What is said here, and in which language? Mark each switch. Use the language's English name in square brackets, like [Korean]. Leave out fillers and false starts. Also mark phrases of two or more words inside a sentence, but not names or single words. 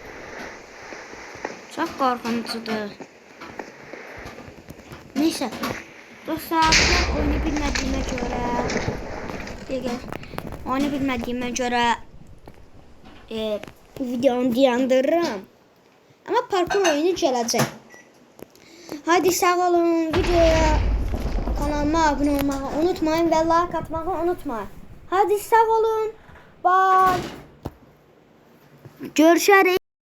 [Turkish] Çok korkunçdur. Neyse. Dostlar oyunu bilmediğime göre videonu dayandırırım. [Azerbaijani] Ama parkur oyunu gələcək. Hadi sağ olun videoya kanalıma kanalıma abunə olmağı unutmayın və like atmağı unutmayın. Hadi sağ olun. Bye. Görüşərik.